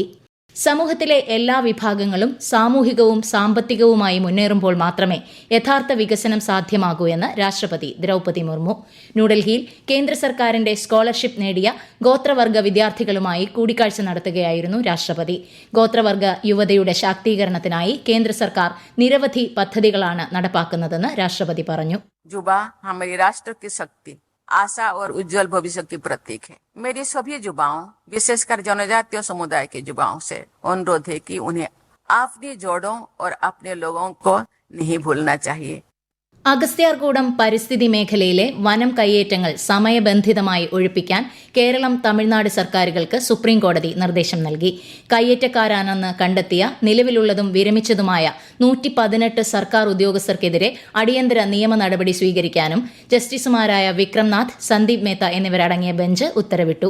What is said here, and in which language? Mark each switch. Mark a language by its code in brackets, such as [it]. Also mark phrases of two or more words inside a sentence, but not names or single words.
[ml] സമൂഹത്തിലെ എല്ലാ വിഭാഗങ്ങളും സാമൂഹികവും സാമ്പത്തികവുമായി മുന്നേറുമ്പോൾ മാത്രമേ യഥാർത്ഥ വികസനം സാധ്യമാകൂ എന്ന് രാഷ്ട്രപതി ദ്രൗപദി മുർമു. ന്യൂഡൽഹിയിൽ കേന്ദ്ര സർക്കാരിന്റെ സ്കോളർഷിപ്പ് നേടിയ ഗോത്രവർഗ വിദ്യാർത്ഥികളുമായി കൂടിക്കാഴ്ച നടത്തുകയായിരുന്നു രാഷ്ട്രപതി. ഗോത്രവർഗ യുവതയുടെ ശാക്തീകരണത്തിനായി കേന്ദ്ര സർക്കാർ നിരവധി പദ്ധതികളാണ് നടപ്പാക്കുന്നതെന്ന് രാഷ്ട്രപതി പറഞ്ഞു. [hi] युवा हमारे राष्ट्र की शक्ति, आशा और उज्जवल भविष्य की प्रतीक है. मेरी सभी युवाओं, विशेषकर जनजातीय समुदाय के युवाओं से अनुरोध है कि उन्हें अपनी जड़ों और अपने लोगों को नहीं भूलना चाहिए. [ml] അഗസ്ത്യാർകൂടം പരിസ്ഥിതി മേഖലയിലെ വനം കയ്യേറ്റങ്ങൾ സമയബന്ധിതമായി ഒഴിപ്പിക്കാൻ കേരളം തമിഴ്നാട് സർക്കാരുകൾക്ക് സുപ്രീംകോടതി നിർദ്ദേശം നൽകി. കയ്യേറ്റക്കാരാണെന്ന് കണ്ടെത്തിയ നിലവിലുള്ളതും വിരമിച്ചതുമായ 118 സർക്കാർ ഉദ്യോഗസ്ഥർക്കെതിരെ അടിയന്തര നിയമ നടപടി സ്വീകരിക്കാനും ജസ്റ്റിസുമാരായ വിക്രംനാഥ്, സന്ദീപ് മേത്ത എന്നിവരടങ്ങിയ ബെഞ്ച് ഉത്തരവിട്ടു.